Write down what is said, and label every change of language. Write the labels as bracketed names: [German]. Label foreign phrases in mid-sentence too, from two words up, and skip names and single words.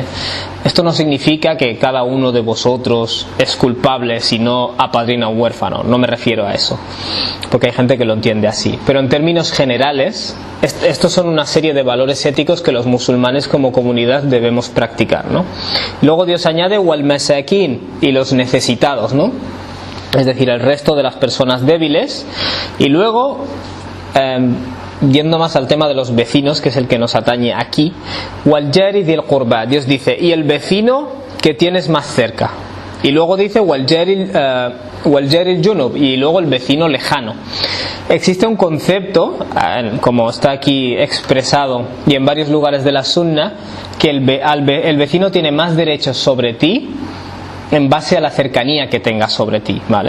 [Spanish] Esto no significa que cada uno de vosotros es culpable si no apadrina a un huérfano, no me refiero a eso, porque hay gente que lo entiende así, pero en términos generales estos son una serie de valores éticos que los musulmanes como comunidad debemos practicar, ¿no? Luego Dios añade [Arabic] والمساكين, [Spanish] y los necesitados, ¿no? Es decir, el resto de las personas débiles, y luego yendo más al tema de los vecinos, que es el que nos atañe aquí, [Arabic] والجار ذي القربى, [Spanish] Dios dice, y el vecino que tienes más cerca, y luego dice [Arabic] والجار الجنب, [Spanish] y luego el vecino lejano. Existe un concepto, como está aquí expresado y en varios lugares de la sunna, que el vecino tiene más derechos sobre ti en base a la cercanía que tenga sobre ti, ¿vale?